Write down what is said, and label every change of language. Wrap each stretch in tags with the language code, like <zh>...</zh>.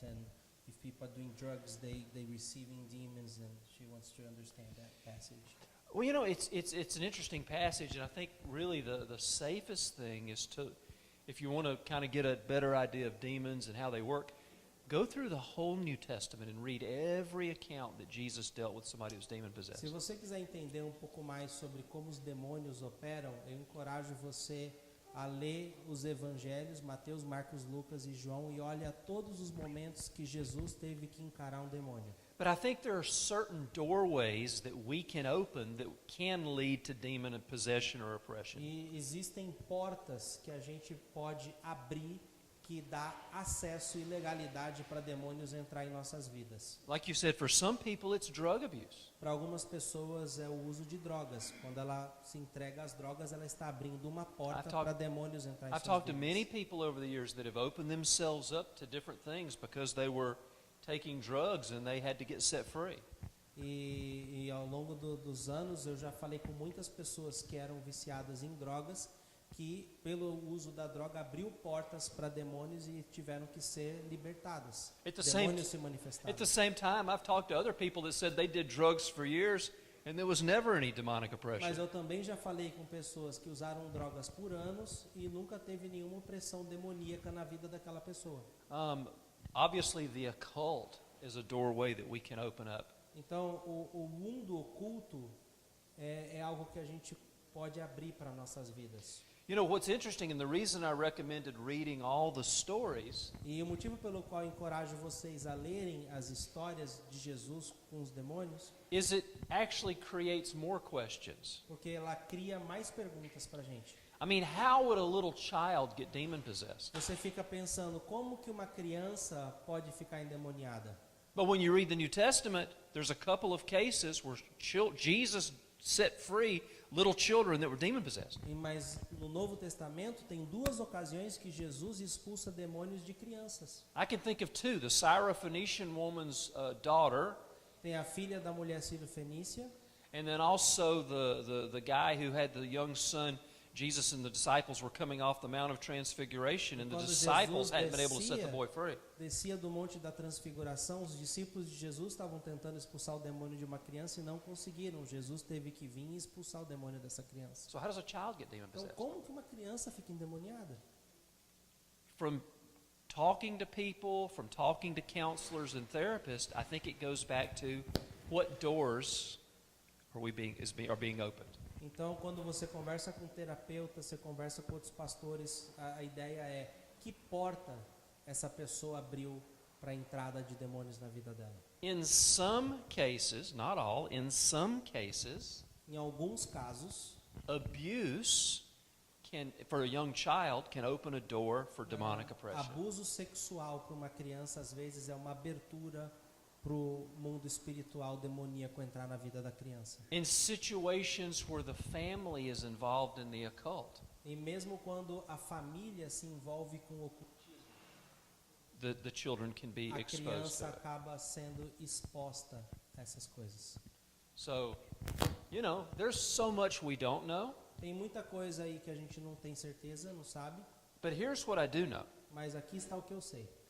<en>And if people are doing drugs, they receiving demons, and she wants to understand that passage. Well, it's an interesting passage, and I think really the safest thing is to, if you want to kind of get a better idea of demons and how they work, go through the whole New Testament and read every account that Jesus dealt with somebody who's demon-possessed.</en> <pt>Se você quiser entender um pouco mais sobre como os demônios operam, eu encorajo você a ler os evangelhos, Mateus, Marcos, Lucas e João, e olha todos os momentos que Jesus teve que encarar um demônio.</pt> <en>But I think there are certain doorways that we can open that can lead to demon possession or oppression.</en> <pt>E existem portas que a gente pode abrir que dá acesso e legalidade para demônios entrar em nossas vidas.</pt> <en>Like you said, for some people it's drug abuse.</en> <pt>Para algumas pessoas é o uso de drogas. Quando ela se entrega às drogas, ela está abrindo uma porta para demônios entrar em</pt> <en>I've</en> <pt>suas</pt> <en>talked to</en> <pt>vidas.</pt> <en>many people over the years that have opened themselves up to different things because they were taking drugs and they had to get set free.</en> <pt>E ao longo dos anos eu já falei com muitas pessoas que eram viciadas em drogas, que pelo uso da droga abriu portas para demônios e tiveram que ser libertadas. Demônios se manifestaram.</pt> <en>At the same time, I've talked to other people that said they did drugs for years and there was never any demonic oppression.</en> <pt>Mas eu também já falei com pessoas que usaram drogas por anos e nunca teve nenhuma opressão demoníaca na vida daquela pessoa.</pt> <en>Obviously, the occult is a doorway that we can open up.</en> <pt>Então, o mundo oculto é algo que a gente pode abrir para nossas vidas.</pt> <en>You know, what's interesting, and the reason I recommended reading all the stories</en> <pt>E o motivo pelo qual eu encorajo vocês a lerem as histórias de Jesus com os demônios,</pt> <en>is it actually creates more questions.</en> <pt>porque ela cria mais perguntas para a gente.</pt> <en>I mean, how would a little child get demon-possessed?</en> <pt>Você fica pensando, como que uma criança pode ficar endemoniada?</pt> <en>But when you read the New Testament, there's a couple of cases where Jesus set free little children that were demon-possessed.</en> <pt>Mas no Novo Testamento tem duas ocasiões que Jesus expulsa demônios de crianças.</pt> <en>I can think of two. The Syrophoenician woman's daughter,</en> <pt>Tem a filha da mulher sírio-fenícia,</pt> <en>and then also the guy who had the young son. Jesus and the disciples were coming off the Mount of Transfiguration, and the</en> <pt>Quando</pt> <en>disciples</en> <pt>Jesus</pt> <en>hadn't been able to set the boy free.</en> <pt>descia do Monte da Transfiguração, os discípulos de Jesus estavam tentando expulsar o demônio de uma criança e não conseguiram. Jesus teve que vir e expulsar o demônio dessa criança.</pt> <en>So how does a child get</en> <pt>Então,</pt> <en>demon-possessed?</en> <pt>como que uma criança fica endemoniada?</pt> <en>From talking to people, from talking to counselors and therapists, I think it goes back to what doors are being opened.</en> <pt>Então, quando você conversa com um terapeuta, você conversa com outros pastores, a ideia é que porta essa pessoa abriu para a entrada de demônios na vida dela.</pt> <en>In some cases, not all, in some cases,</en> <pt>Em alguns casos,</pt> <en>abuse for a young child can open a door for demonic oppression.</en> <pt>abuso sexual para uma criança às vezes é uma abertura para o mundo espiritual demoníaco entrar na vida da criança.</pt> <en>In situations where the family is involved in the occult,</en> <pt>E mesmo quando a família se envolve com o ocultismo,</pt> <en>the children can be</en> <pt>a</pt> <en>exposed</en> <pt>criança</pt> <en>to it.</en> <pt>acaba sendo exposta a essas coisas.</pt> <en>So, there's so much we don't know,</en> <pt>Tem muita coisa aí que a gente não tem certeza, não sabe,</pt> <en>but here's what I do know.</en> <pt>mas aqui está o que eu sei.</pt>